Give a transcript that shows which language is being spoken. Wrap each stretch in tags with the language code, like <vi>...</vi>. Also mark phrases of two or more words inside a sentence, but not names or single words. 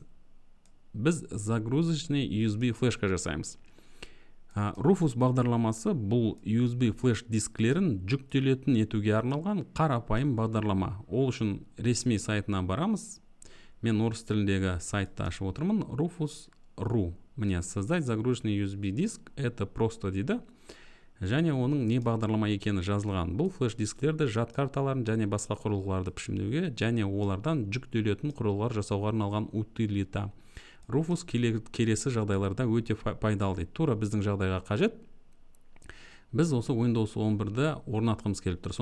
<kk>Біз загрузочный USB флешка жасаймыз. Rufus бағдарламасы бұл USB флеш дисклерін жүктелетін етуге арналған қарапайым бағдарлама. Ол үшін ресми сайтына барамыз. Мен орыс тіліндегі сайтты ашып отырмын.</kk> <ru>Rufus.ru. Мне создать загруженный USB диск. Это просто</ru> <kk>дейді. Және оның не бағдарлама екені жазылған. Бұл флеш дисклерді жад карталарын және басқа құрылғыларды пішімдеуге және олардан жүктелетін құрылғылар жасауға арналған утилита. Rufus келесі жағдайларда өте пайдалы дейді. Тура біздің жағдайға қажет. Біз осы Windows 11-ді орнатқымыз келіп тұр.</kk>